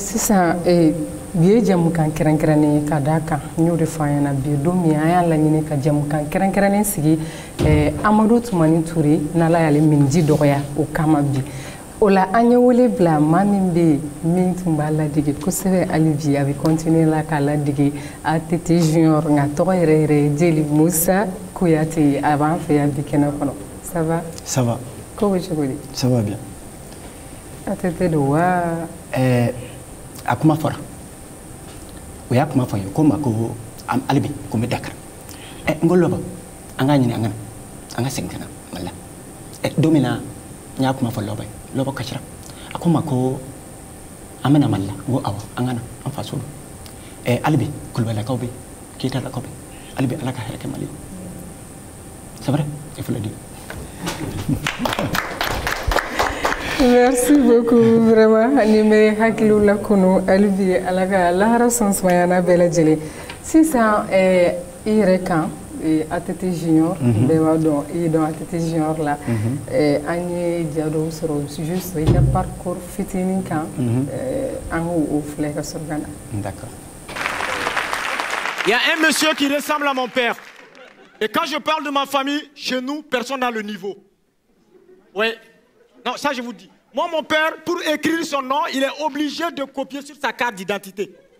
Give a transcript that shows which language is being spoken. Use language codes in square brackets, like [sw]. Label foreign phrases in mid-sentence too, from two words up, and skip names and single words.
[bm] sisan bi ye jamukan kɛrɛnkɛrɛnnen ye ka d'a kan n y'o de fɔ an ɲɛna bi don min an y'a laɲini ka jamukan kɛrɛnkɛrɛnnen sigi Amadu Tumani Ture n'Ala y'ale miniji dɔgɔya o kama bi o la an ye wele bila maa min bɛ yen min tun b'a ladege kosɛbɛ hali bi a bɛ continuer la k'a ladege ATT Junior nka tɔgɔ yɛrɛ yɛrɛ ye Jeli Musa Kuyate a b'an fɛ yan bi kɛnɛ kɔnɔ [fr] ça va ça va [bm] ko bɛ cogo di [fr] ça va bien [bm] ATT don wa a kuma fɔra o y'a kuma fɔ n ye ko n ma ko hali bi ko n bɛ Dakar n ko Lɔbɔ an k'a ɲini an ka segin ka na Mali la don min na n y'a kuma fɔ Lɔbɔ ye Lɔbɔ kasira a ko n ma ko an bɛna Mali la n ko awɔ an ka na an faso don hali bi Kulubalilakaw bɛ yen Keyitalakaw bɛ yen hali bi Ala ka hɛrɛ kɛ Mali ye [fr] c'est vrai il faut le dire. Merci beaucoup vraiment [bm] ni bɛ hakiliw la kunu hali bi Ala ka lahara sɔn sumaya n'a bɛɛ lajɛlen sisan i yɛrɛ kan ATT Junior bɛɛ b'a dɔn i ye dɔn ATT Junior la an ye ja dɔw sɔrɔ juste i ka parcours fitinin kan an k'o filɛ ka sɔrɔ ka na. [fr] D'accord. Il y a un monsieur qui ressemble à mon père. Et quand je parle de ma famille, chez nous, personne n'a le niveau. Oui. Non, ça je vous dis. Moi, mon père, pour écrire son nom, il est obligé de copier sur sa carte d'identité.